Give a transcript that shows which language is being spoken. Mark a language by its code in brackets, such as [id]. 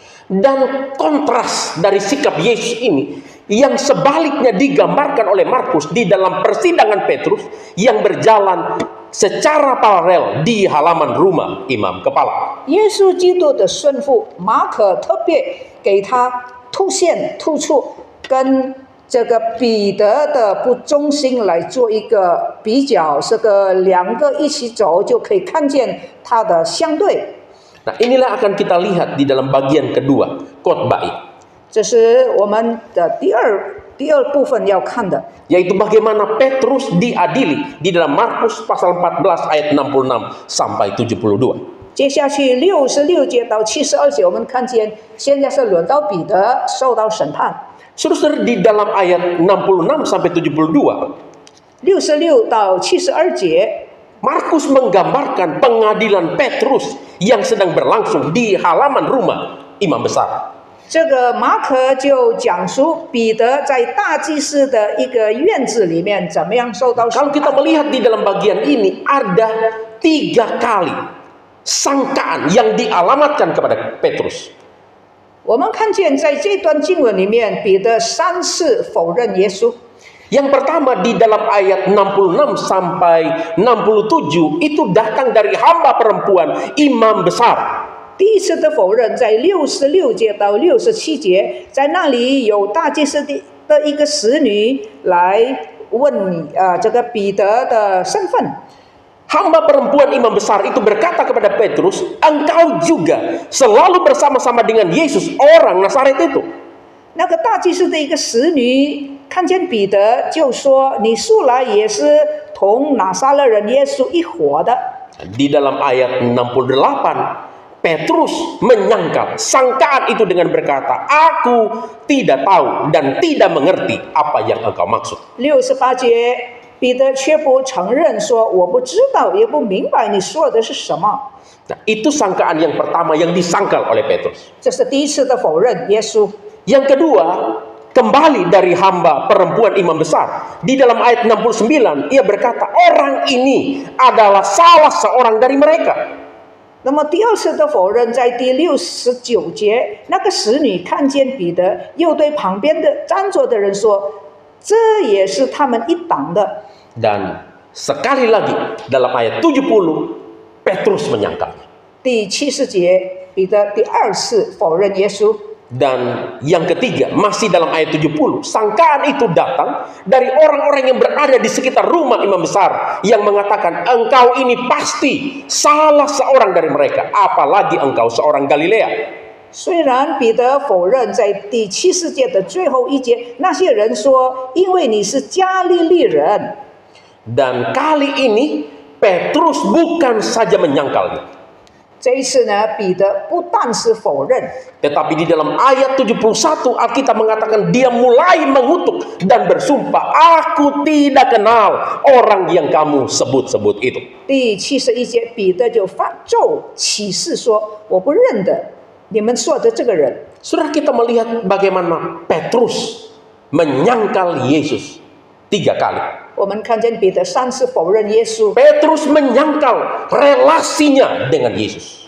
[id] Dan kontras dari sikap Yesus ini yang sebaliknya digambarkan oleh Markus di dalam persidangan Petrus yang berjalan secara paralel di halaman rumah imam kepala. [zh] 耶稣基督的顺服，马可特别给他突出，跟这个彼得的不忠心来做一个比较，这个两个一起走就可以看见它的相对。 [id] Nah, inilah akan kita lihat di dalam bagian kedua khotbah ini. [zh] 这是我们的第二部分要看的， [id] Yaitu bagaimana Petrus diadili di dalam Markus pasal 14 ayat 66 sampai 72. [zh] 接下去66节到72节，我们看见现在是轮到彼得受到审判。 [id] Saudara, di dalam ayat 66 sampai 72, [zh] 66到72节。 [id] Markus menggambarkan pengadilan Petrus yang sedang berlangsung di halaman rumah imam besar. [zh] 这个马可就讲述彼得在大祭司的一个院子里面怎么样受到审 [id] Kalau kita [zh] 判。 [id] melihat di dalam bagian ini ada 3 kali sangkaan yang dialamatkan kepada Petrus. [zh] 我们看见在这段经文里面，彼得3次否认耶稣。 [id] Yang pertama di dalam ayat 66 sampai 67 itu datang dari hamba perempuan imam besar. [zh] 第一次的否认在66节到67节，在那里有大祭司的一个使女来问你这个彼得的身份。 [id] Hamba perempuan imam besar itu berkata kepada Petrus, engkau juga selalu bersama-sama dengan Yesus orang Nazaret itu. [zh] 那个大祭司的一个使女看见彼得，就说：“你素来也是同拿撒勒人耶稣一伙的。” [id] Di dalam ayat 68, Petrus menyangkal sangkaan itu dengan berkata, aku tidak tahu dan tidak mengerti apa yang engkau maksud. [zh] 68节，彼得却不承认说：“我不知道，也不明白你说的是什么。” [id] Nah, itu sangkaan yang pertama yang disangkal oleh Petrus. [zh] 这是第一次的否认耶稣。 [id] Yang kedua, kembali dari hamba perempuan imam besar. Di dalam ayat 69, ia berkata, orang ini adalah salah seorang dari mereka. [zh] 那么第二次的否认在第69节，那个使女看见彼得，又对旁边的站着的人说：“这也是他们一党的。” [id] Dan sekali lagi dalam ayat 70, Petrus menyangkalnya. [zh] 第70节，彼得第二次否认耶稣。 [id] Dan yang ketiga, masih dalam ayat 70, sangkaan itu datang dari orang-orang yang berada di sekitar rumah imam besar yang mengatakan, engkau ini pasti salah seorang dari mereka, apalagi engkau seorang Galilea. [zh] 虽然彼得否认在第70节的最后一节，那些人说，因为你是加利利人。 [id] Dan kali ini Petrus bukan saja menyangkalnya. [zh] 这一次呢，彼得不但是否认， [id] Tetapi di dalam ayat 71 Alkitab mengatakan dia mulai mengutuk dan bersumpah, aku tidak kenal orang yang kamu sebut-sebut itu. [zh] 第71节，彼得就发咒起誓说：“我不认得你们说的这个人。” [id] Saudara, kita melihat bagaimana Petrus menyangkal Yesus 3 kali. [zh] 我们看见彼得3次否认耶稣， [id] Petrus menyangkal relasinya dengan Yesus.